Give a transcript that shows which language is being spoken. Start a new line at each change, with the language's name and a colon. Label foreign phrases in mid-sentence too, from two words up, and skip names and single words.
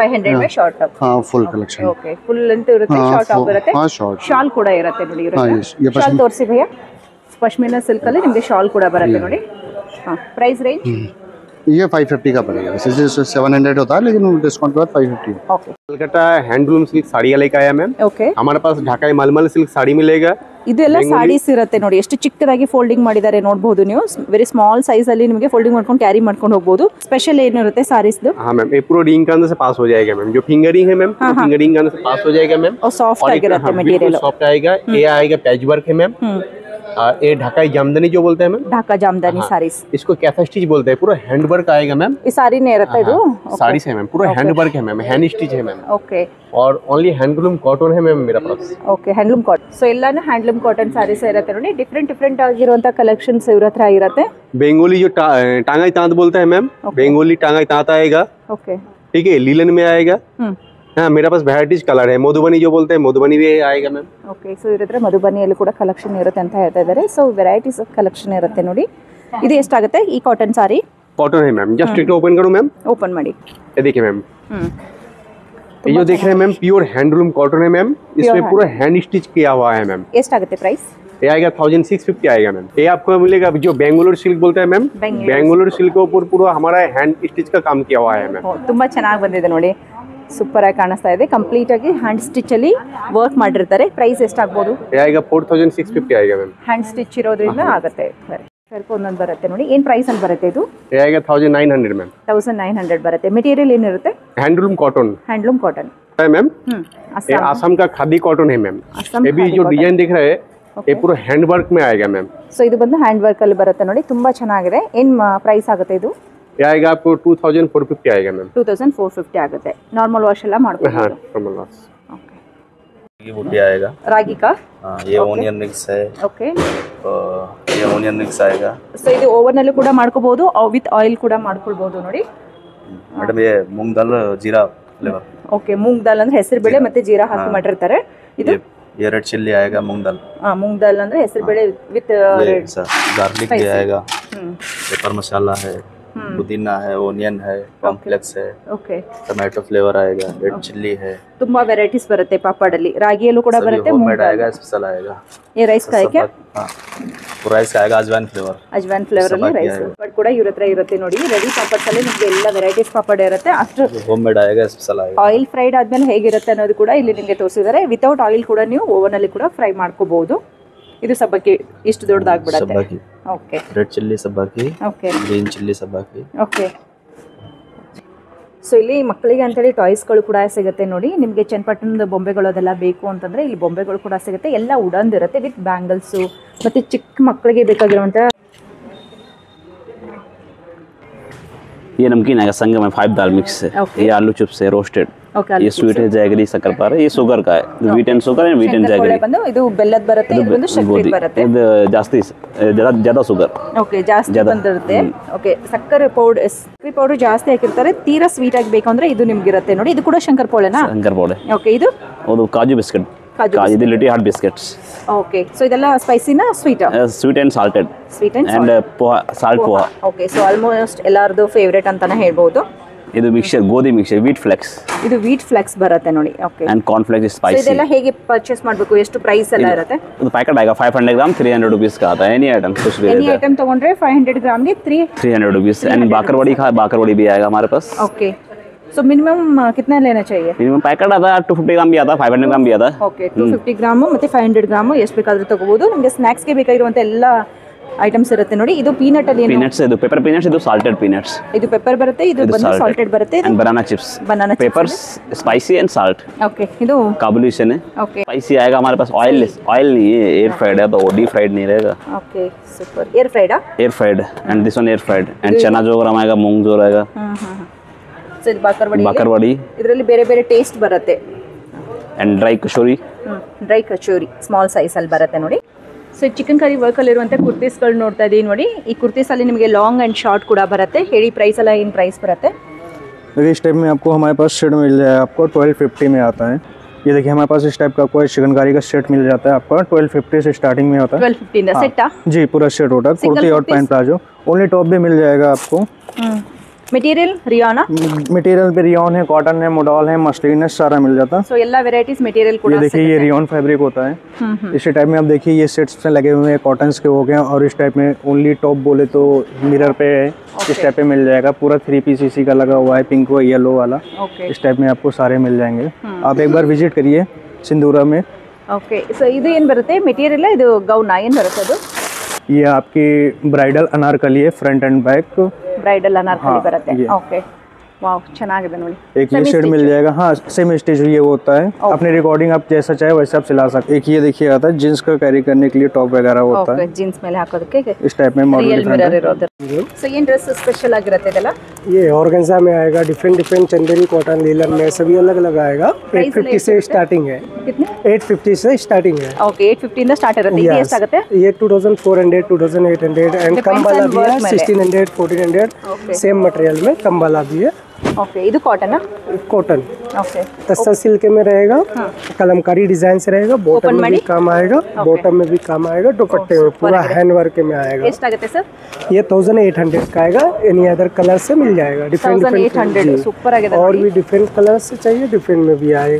Hindi: 500 में
English: short top.
Hindi: हाँ
English: full collection. OK full length
Kannada: ಇರುತ್ತೆ,
English: short top
Kannada: ಇರುತ್ತೆ.
Hindi: हाँ शॉर्ट।
Kannada: ಶಾಲ್ ಕೂಡ ಇರುತ್ತೆ ನೋಡಿ
Hindi: हाँ
Kannada: ಇರುತ್ತೆ.
Hindi: ये
Kannada: ಶಾಲ್ ತೋರಿಸಿ ಭಯ್ಯ. ಪಶ್ಮಿನಾ ಸಿಲ್ಕ್ ಅಲ್ಲಿ ನಿಮಗೆ ಶಾಲ್ ಕೂಡ ಬರುತ್ತೆ ನೋಡಿ. ಹಾಂ
English: price range?
Hindi: ये 550 का पड़ेगा। वैसे 700 होता है लेकिन डिस्काउंट के बाद 550 है। ओके कलकत्ता
English: handloom silk
Hindi: साड़ी लेके आया मैम। ओके हमारे पास ढाका मलमल सिल्क साड़ी मिलेगा।
Kannada: ಇದೆಲ್ಲ ಸಾರೀಸ್ ಇರುತ್ತೆ ನೋಡಿ. ಎಷ್ಟು ಚಿಕ್ಕದಾಗಿ ಫೋಲ್ಡಿಂಗ್ ಮಾಡಿದ್ದಾರೆ ನೋಡಬಹುದು ನೀವು.
English: very small size
Kannada: ಅಲ್ಲಿ ನಿಮಗೆ ಫೋಲ್ಡಿಂಗ್ ಮಾಡ್ಕೊಂಡು ಕ್ಯಾರಿ ಮಾಡ್ಕೊಂಡು ಹೋಗಬಹುದು. ಸ್ಪೆಷಲ್ ಏನಿರುತ್ತೆ ಸಾರೀಸ್ ದು?
Hindi: हाँ मैम ये पूरा रिंग के अंदर से पास हो जाएगा मैम। जो फिंगरिंग है मैम फिंगरिंग के अंदर से पास हो जाएगा मैम।
Kannada: और सॉफ्ट ಆಗಿರುತ್ತೆ ಮೆಟೀರಿಯಲ್.
Hindi: सॉफ्ट आएगा। ये आएगा
English: patch work
Hindi: है मैम। ये ढाकाई जामदानी जो बोलते हैं मैम। ढाका जामदानी सारीस इसको कैथा स्टिच बोलते हैं। पूरा
English: hand work
Hindi: आएगा मैम।
Kannada: ಈ ಸಾರಿನೇ ಇರುತ್ತೆ ಇದು?
Hindi: साड़ी से मैम पूरा
English: hand work
Hindi: है मैम,
English: hand stitch
Hindi: है मैम।
Kannada: ಓಕೆ
Hindi: और
English: only handloom cotton
Hindi: है मैम मेरा पास।
English: OK handloom cotton.
Kannada: ಸೊ ಎಲ್ಲಾನು
English: handloom cotton sarees
Kannada: ಇರುತ್ತೆ ನೋಡಿ. ಡಿಫ್ರೆಂಟ್ ಆಗಿರುವಂತ ಕಲೆಕ್ಷನ್ಸ್ ಇವ್ರ ಹತ್ರ ಇರುತ್ತೆ.
Hindi: बेंगोली जो टांगाई तांत बोलते हैं मैम। बेंगोली टांगाई तांत आएगा।
Kannada: ಓಕೆ
Hindi: ठीक है लीलन में आएगा। हाँ मेरा पास
English: varieties color
Hindi: है। मधुबनी जो बोलते हैं मधुबनी भी आएगा मैम।
Kannada: ಓಕೆ ಸೊ ಇವ್ರ ಹತ್ರ ಮಧುಬನಿಯಲ್ಲಿ ಕೂಡ ಕಲೆಕ್ಷನ್ ಇರುತ್ತೆ ಅಂತ ಹೇಳ್ತಾ ಇದ್ದಾರೆ.
English: so varieties of collection
Kannada: ಇರುತ್ತೆ ನೋಡಿ. ಇದು ಎಷ್ಟಾಗುತ್ತೆ ಈ ಕಾಟನ್ ಸಾರಿ?
Hindi: कॉटन है मैम। जस्ट एक ओपन करूँ मैम।
Kannada: ಓಪನ್ ಮಾಡಿ.
Hindi: ये देखिए मैम ये जो देख रहे हैं मैम
English: pure handloom cotton
Hindi: है मैम। इसमें पूरा
English: hand stitch
Hindi: किया हुआ है मैम।
Kannada: ಎಷ್ಟಾಗುತ್ತೆ ಪ್ರೈಸ್?
Hindi: ये आएगा 1650 आएगा मैम। ये आपको मिलेगा जो बेंगलोर सिल्क बोलते हैं मैम। बेंगलोर सिल्क के ऊपर पूरा हमारा
English: hand stitch
Hindi: का काम किया हुआ है मैम।
Kannada: ತುಂಬಾ ಚೆನ್ನಾಗಿ ಬಂದಿದೆ ನೋಡಿ. ಸೂಪರ್ ಆಗಿ ಕಾಣಿಸ್ತಾ ಇದೆ. ಕಂಪ್ಲೀಟ್ ಆಗಿ
English: hand stitch
Kannada: ಅಲ್ಲಿ ವರ್ಕ್ ಮಾಡಿರ್ತಾರೆ. ಪ್ರೈಸ್ ಎಷ್ಟಾಗಬಹುದು?
Hindi: ये आएगा 4650 आएगा मैम।
English: hand stitch
Kannada: ಇರೋದ್ರಿಂದ ಆಗುತ್ತೆ. ಸ್ವಲ್ಪ ಒಂದೊಂದು ಬರುತ್ತೆ ನೋಡಿ. ಏನು ಪ್ರೈಸ್ ಅಲ್ಲಿ ಬರುತ್ತೆ ಇದು?
Hindi: ये आएगा 1900 मैम।
Kannada: 1900 ಬರುತ್ತೆ. ಮೆಟೀರಿಯಲ್ ಏನಿರುತ್ತೆ?
English: handloom cotton handloom cotton
Hindi: है मैम। ये आसाम का खादी कॉटन है मैम। ये भी जो डिजाइन दिख रहा है ये पूरा
English: hand work
Hindi: में आएगा मैम।
Kannada: ಸೊ ಇದು ಬಂದು
English: hand work
Kannada: ಅಲ್ಲಿ ಬರುತ್ತೆ ನೋಡಿ. ತುಂಬಾ ಚೆನ್ನಾಗಿದೆ. ಏನು ಪ್ರೈಸ್ ಆಗುತ್ತೆ ಇದು?
Hindi: ये आएगा आपको 2450 आएगा मैम।
Kannada: 2450 ಆಗುತ್ತೆ.
English: normal wash
Kannada: ಎಲ್ಲ ಮಾಡ್ಬೋದು.
Hindi: हाँ
English: normal wash.
Kannada: ಓಕೆ
Hindi: ये बूटी आएगा।
Kannada: ರಾಗಿ ಕಾ?
Hindi: हाँ ये
English: onion mix
Hindi: है।
Kannada: ಓಕೆ
Hindi: ये
English: onion mix
Hindi: आएगा।
Kannada: ಸೊ ಇದು ಓವನ್ ಅಲ್ಲಿ ಕೂಡ ಮಾಡ್ಕೋಬಹುದು,
English: with oil
Kannada: ಕೂಡ ಮಾಡ್ಕೊಳ್ಬಹುದು ನೋಡಿ.
Hindi: मैडम ये मूंग दाल जीरा फ्लेवर।
Kannada: ಓಕೆ ಮೂಂಗ್ ದಾಲ್ ಅಂದ್ರೆ ಹೆಸರು ಬೇಳೆ ಮತ್ತೆ ಜೀರಾ ಹಾಕಿ ಮಾಡಿರ್ತಾರೆ. ಇದು
Hindi: ये
English: red chilli
Hindi: आएगा मूंग दाल।
Kannada: ಮೂಂಗ್ ದಾಲ್ ಅಂದ್ರೆ ಹೆಸರು ಬೇಳೆ ವಿತ್
Hindi: गार्लिक भी आएगा। पेपर मसाला है, पुदीना है, ओनियन है, कॉम्प्लेक्स है,
Kannada: ಓಕೆ
English: tomato flavor
Hindi: आएगा,
English: red chilli
Hindi: है।
Kannada: ತುಂಬಾ ವೆರೈಟೀಸ್ ಬರುತ್ತೆ ಪಾಪಡಲ್ಲಿ. ರಾಗಿಯಲ್ಲೂ ಕೂಡ ಬರುತ್ತೆ.
Hindi: होममेड आएगा, स्पेशल आएगा। ये राइस का है क्या? हाँ वो राइस का आएगा अजवाइन फ्लेवर।
Kannada: ಅಜ್ವಾನ್ ಫ್ಲೇವರ್ ಅಲ್ಲಿ ರೈಸ್ ಪಾಪಡ್ ಕೂಡ ಇವ್ರ ಹತ್ರ ಇರುತ್ತೆ ನೋಡಿ. ರೆಡಿ ಪಾಪಡ್ಸ್ ಅಲ್ಲಿ ನಿಮಗೆ ಎಲ್ಲ ವೆರೈಟೀಸ್ ಪಾಪಡ್ ಇರುತ್ತೆ. ಅಷ್ಟು
Hindi: होममेड आएगा, स्पेशल आएगा।
English: oil fried
Kannada: ಆದ್ಮೇಲೆ ಹೇಗಿರುತ್ತೆ ಅನ್ನೋದು ಕೂಡ ಇಲ್ಲಿ ನಿಮಗೆ ತೋರಿಸಿದ್ದಾರೆ.
English: without oil
Kannada: ಕೂಡ ನೀವು ಓವನ್ ಅಲ್ಲಿ ಕೂಡ ಫ್ರೈ ಮಾಡ್ಕೋಬಹುದು. ಇದು ಸಬ್ಬಕ್ಕಿ ಇಷ್ಟು ದೊಡ್ಡದಾಗ್ಬಿಡುತ್ತೆ.
Hindi: सब्बाकी,
Kannada: ಓಕೆ
English: red chilli
Hindi: सब्बाकी,
Kannada: ಓಕೆ
English: green chilli
Hindi: सब्बाकी।
Kannada: ಓಕೆ ಸೊ ಇಲ್ಲಿ ಮಕ್ಕಳಿಗೆ ಅಂತೇಳಿ ಟಾಯ್ಸ್ಗಳು ಕೂಡ ಸಿಗುತ್ತೆ ನೋಡಿ. ನಿಮಗೆ ಚನ್ನಪಟ್ಟಣದ ಬೊಂಬೆಗಳು ಅದೆಲ್ಲ ಬೇಕು ಅಂತಂದರೆ ಇಲ್ಲಿ ಬೊಂಬೆಗಳು ಕೂಡ ಸಿಗುತ್ತೆ. ಎಲ್ಲ ಉಡಂದಿರುತ್ತೆ ವಿತ್ ಬ್ಯಾಂಗಲ್ಸು ಮತ್ತು ಚಿಕ್ಕ ಮಕ್ಕಳಿಗೆ ಬೇಕಾಗಿರುವಂಥ.
Hindi: ये नमकीन आएगा संगम है 5 दाल मिक्स है। ये आलू चिप्स है रोस्टेड। ये स्वीट है जैगरी शक्कर है। ये शुगर का है।
English: wheat and sugar and wheat and jaggery
Kannada: ಬಂದು ಇದು ಬೆಲ್ಲದ ಬರುತ್ತೆ, ಇದು ಬಂದು ಶರ್ಕರೆ ಬರುತ್ತೆ. ಇದು ಜಾಸ್ತಿ ज़्यादा शुगर। ಓಕೆ ಜಾಸ್ತಿ ಬಂದಿರುತ್ತೆ. ಓಕೆ ಸಕ್ಕರೆ ಪೌಡರ್ ಜಾಸ್ತಿ ಹಾಕಿರ್ತಾರೆ. ತೀರಾ ಸ್ವೀಟ್ ಆಗಿ ಬೇಕು ಅಂದ್ರೆ ಇದು ನಿಮ್ಗೆ ಇರುತ್ತೆ ನೋಡಿ. ಇದು ಕೂಡ ಶಂಕರ್ ಪೋಳೆನಾ? ಶಂಕರ್ ಪೋಳೆ. ಓಕೆ ಇದು ಕಾಜು ಬಿಸ್ಕೆಟ್. ಇದು ಲಿಟಿ
English: heart biscuits.
Kannada: ಓಕೆ ಸೊ ಇದೆಲ್ಲ ಸ್ಪೈಸಿನಾ ಸ್ವೀಟ್?
English: sweet and salted. sweet and
Kannada: ಪೋಹಾ, ಸಾಲ್ಟ್ ಪೋಹಾ. ಓಕೆ ಸೊ ಆಲ್ಮೋಸ್ಟ್ ಎಲ್ಲಾರದು ಫೇವರೇಟ್ ಅಂತಾನೆ ಹೇಳ್ಬೋದು. ಇದು ಮಿಕ್ಸರ್ ಗೋಧಿ ಮಿಕ್ಸರ್
English: wheat flakes.
Kannada: ಇದು
English: wheat flakes
Kannada: ಬರುತ್ತೆ ನೋಡಿ. ಓಕೆ
English: and corn flakes spicy.
Kannada: ಇದೆಲ್ಲ ಹೇಗೆ ಪರ್ಚೇಸ್ ಮಾಡಬೇಕು? ಎಷ್ಟು ಪ್ರೈಸ್ ಎಲ್ಲ ಇರುತ್ತೆ?
Hindi: ಇದು ಪ್ಯಾಕೆಟ್ ಆएगा 500 ग्राम 300 रुपीस का आता है।
English: any item
Hindi: कुछ भी
English: any item
Kannada: तಗೊಂಡ್ರೆ 500 ग्राम ಗೆ
Hindi: 300 रुपीस। एंड बाकरवड़ी भी आएगा हमारे पास। ओके सो मिनिमम कितना लेना चाहिए?
English: minimum packet
Hindi: आता है 250 ग्राम भी आता है, 500 ग्राम भी आता है।
Kannada: ಓಕೆ 250 ಗ್ರಾಮ್ ಮತ್ತೆ 500 ಗ್ರಾಮ್ ಎಷ್ಟು ಬೇಕಾದರೂ ತಗೋಬಹುದು. ನಿಮಗೆ ಸ್ನಾಕ್ಸ್ ಗೆ ಬೇಕಾಗಿರುವಂತ ಎಲ್ಲ ಐಟಮ್ಸ್ ಇರುತ್ತೆ ನೋಡಿ. ಇದು ಪೀನಟ್ ಅಲ್ಲಿ ಪೀನಟ್ಸ್, ಇದು
English: pepper peanuts,
Kannada: ಇದು
English: salted peanuts.
Kannada: ಇದು ಪೆಪ್ಪರ್ ಬರುತ್ತೆ, ಇದು ಬಂದು ಸಾಲ್ಟೆಡ್ ಬರುತ್ತೆ.
English: and banana chips. Peppers spicy and salt.
Kannada: ओके ಇದು
Hindi: कार्बोनेशन है. ओके स्पाइसी आएगा हमारे पास. ऑयल नहीं है,
English: air fried
Hindi: है, तो
English: deep fried
Hindi: नहीं रहेगा.
English: OK super. air fried air fried and this one air fried and चना जो ग्राम आएगा, मूंग जो रहेगा.
Kannada: ಸೊ ಇದು ಬಾಕರ್ವಾಡಿ. ಬಾಕರ್ವಾಡಿ ಇದರಲ್ಲಿ ಬೇರೆ ಬೇರೆ ಟೇಸ್ಟ್ ಬರುತ್ತೆ.
English: and dry kachori.
Kannada: ಡ್ರೈ ಕಚೋರಿ
English: small size
Kannada: ಅಲ್ಲಿ ಬರುತ್ತೆ ನೋಡಿ. ಸೊ ಚಿಕನ್ ಕರಿ ವರ್ಕ್ ಅಲ್ಲಿ ಇರುವಂತ ಕುರ್ತೀಸ್ಗಳು ನೋಡ್ತಾ ಇದೀವಿ ನೋಡಿ. ಈ ಕುರ್ತೀಸ್ ಅಲ್ಲಿ ನಿಮಗೆ
English: long and short
Kannada: ಕೂಡ ಬರುತ್ತೆ. ಹೇಳಿ ಪ್ರೈಸ್ ಎಲ್ಲ ಏನು ಪ್ರೈಸ್ ಬರುತ್ತೆ?
Hindi: देखिए इस टाइप में आपको हमारे पास सेट मिल जाएगा, आपको 1250 में आता है. ये देखिए हमारे पास इस टाइप का कोई चिकनकारी का सेट मिल जाता है आपको 1250 से स्टार्टिंग में होता है. 1250 का सेट जी पूरा सेट होता है. कुर्ती और पैंट प्लाजो
English: only top
Hindi: भी मिल जाएगा आपको. मटेरियल रियाना मटेरियल पे रियॉन है, कॉटन है, मोडॉल है, मस्लिन है, सारा मिल जाता है.
Kannada: सो ಎಲ್ಲ
English: varieties material
Kannada: ಕೂಡ
Hindi: ये देखिए ये
English: rayon fabric
Hindi: होता है. इसी टाइप में आप देखिए ये सेट्स में लगे हुए हैं, कॉटन्स के हो गए. और इस टाइप में
English: only top
Hindi: बोले तो मिरर पे है. इस टाइप पे मिल जाएगा पूरा 3 पीस इसी का लगा हुआ है, पिंक व येलो वाला. इस टाइप में आपको सारे मिल जाएंगे. आप एक बार विजिट करिए सिंदूरा में.
English: OK so
Kannada: ಇದು ಏನು ಬರುತ್ತೆ ಮೆಟೀರಿಯಲ್? ಇದು ಗೌನ್ ಏನು ಬರುತ್ತೆ ಅದು?
Hindi: ये आपकी ब्राइडल अनारकली है,
English: front and back.
Kannada: ब्राइडल अनारकली बರುತ್ತೆ.
English: OK wow
Kannada: ಚೆನ್ನಾಗಿದೆ ನೋಡಿ.
Hindi: एक ये शेड मिल जाएगा. हाँ
English: same stitch
Hindi: ये होता है. अपनी रिकॉर्डिंग आप जैसा चाहे वैसे आप सिला सकते. एक ये देखिए आता है जींस का कैरी करने के लिए टॉप वगैरह होता है.
Kannada: जींस ಮೇಲೆ ಹಾಕೋದಕ್ಕೆ
Hindi: इस टाइप में मॉडल
Kannada: मिरर ಇರೋದು. सो ಏನು ड्रेस स्पेशल ಆಗಿರುತ್ತೆ ಇದೆಲ್ಲ?
Hindi: ये ऑर्गेन्जा में आएगा, डिफरेंट चंदेरी, कॉटन, लीलन में सभी अलग अलग आएगा. 850 से स्टार्टिंग है. कितने? 850 से स्टार्टिंग है.
Kannada: ओके 850 ಇಂದ ಸ್ಟಾರ್ಟ್ ಇರುತ್ತೆ. ಇದು ಎಷ್ಟಾಗುತ್ತೆ?
Hindi: ये 2400 2800 एंड कम वाला भी है 1600 1400
English: same material
Hindi: में कम वाला भी है.
Kannada: ओके ಇದು ಕಾಟನ್
Hindi: कॉटन ओके तस्सा सिल्क में रहेगा. कलमकारी डिजाइन से रहेगा. बॉटम में भी काम आएगा, बॉटम में भी काम आएगा. दुपट्टे में पूरा
English: hand work
Hindi: में आएगा.
Kannada: ಎಷ್ಟಾಗುತ್ತೆ ಸರ್?
Hindi: ये 1800 का आएगा.
English: any other color
Hindi: से मिल जाएगा. डिफरेंट
Kannada: 1800 ಸೂಪರ್ ಆಗಿದೆ.
Hindi: और भी
English: different color
Hindi: से चाहिए डिफरेंट में भी आएगा.